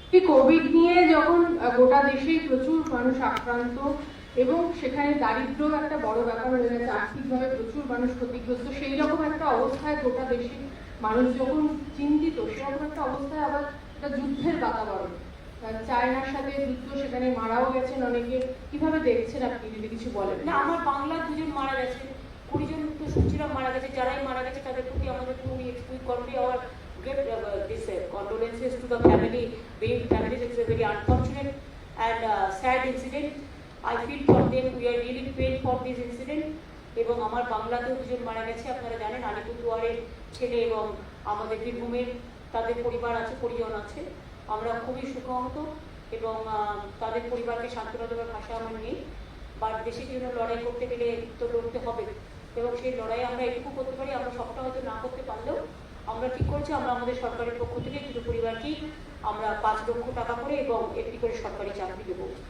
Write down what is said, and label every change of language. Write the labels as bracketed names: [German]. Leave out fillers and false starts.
[Bangla] Covid নিয়ে যখন গোটা দেশেই প্রচুর মানুষ আক্রান্ত, এবং সেখানে দারিদ্র একটা বড় ব্যাপার হয়ে গেছে, আর্থিকভাবে প্রচুর মানুষ ক্ষতিগ্রস্ত, সেই রকম একটা অবস্থায় গোটা দেশে মানুষ যখন চিন্তিত, সেরকম একটা অবস্থায় আবার একটা যুদ্ধের বাতাবরণ, চায়নার সাথে যুদ্ধ, সেখানে মারাও গেছেন অনেকে, কিভাবে দেখছেন আপনি, যদি কিছু বলেন? না, আমার বাংলার 2 জন মারা গেছে, 20 জন তো শুনছিলাম মারা গেছে। যারাই মারা গেছে তাদের প্রতি আমাদের [English] convey our great this condolences to the family. Being families, it's a very unfortunate and sad incident. I feel for them, we are really pained for this incident. [Bangla] এবং আমার বাংলাতেও 2 জন মারা গেছে, আপনারা জানেন, আলিপুরদুয়ারের ছেলে এবং আমাদের বীরভূমের, তাদের পরিবার আছে, পরিজন আছে। আমরা খুবই শোকাহত, এবং তাদের পরিবারকে সান্ত্বনা দেওয়ার ভাষা আমার নেই। বা দেশের জন্য লড়াই করতে গেলে তো লড়তে হবে, এবং সেই লড়াই আমরা এটুকু করতে পারি, আমরা সবটা হয়তো না করতে পারলেও আমরা ঠিক করেছি আমরা আমাদের সরকারের পক্ষ থেকে দুটো পরিবারকেই আমরা 5 লক্ষ টাকা করে এবং একটি করে সরকারি চাকরি দেবো।